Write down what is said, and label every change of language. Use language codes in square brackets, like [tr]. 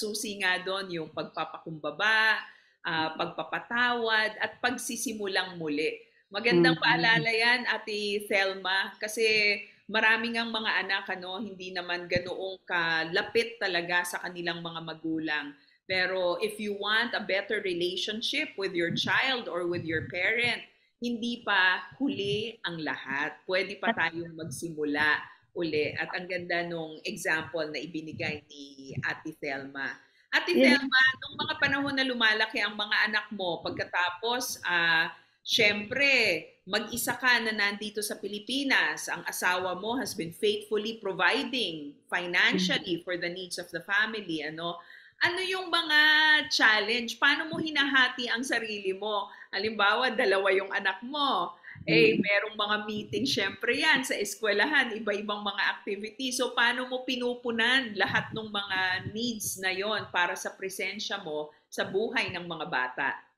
[tl] Susi nga doon yung pagpapakumbaba, pagpapatawad, at pagsisimulang muli. Magandang paalala yan, Ate Thelma, kasi maraming ang mga anak, hindi naman ganoong kalapit talaga sa kanilang mga magulang. [en] Pero if you want a better relationship with your child or with your parent, [tl] hindi pa huli ang lahat. Pwede pa tayong magsimula uli. At ang ganda nung example na ibinigay ni Ate Thelma. Ate Thelma, nung mga panahon na lumalaki ang mga anak mo, pagkatapos, syempre, mag-isa ka na nandito sa Pilipinas. Ang asawa mo [en] has been faithfully providing financially for the needs of the family. [tl] Ano yung mga challenge? Paano mo hinahati ang sarili mo? Halimbawa, 2 yung anak mo. Merong mga meeting, syempre yan, sa eskwelahan, iba-ibang mga activity. So, paano mo pinupunan lahat ng mga needs na yon para sa presensya mo sa buhay ng mga bata?